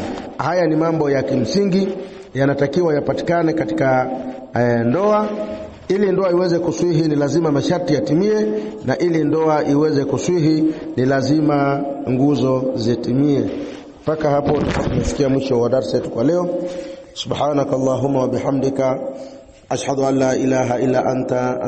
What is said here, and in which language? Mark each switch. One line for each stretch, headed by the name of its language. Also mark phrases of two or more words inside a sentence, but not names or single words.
Swahili: Haya ni mambo ya kimsingi yanatakiwa yapatikane katika ndoa. Ili ndoa iweze kuswihi ni lazima masharti yatimie, na ili ndoa iweze kuswihi ni lazima nguzo zitimie. Mpaka hapo tumefikia mwisho wa darasa yetu kwa leo.
Arabic: سبحانك اللهم وبحمدك أشهد أن لا إله إلا أنت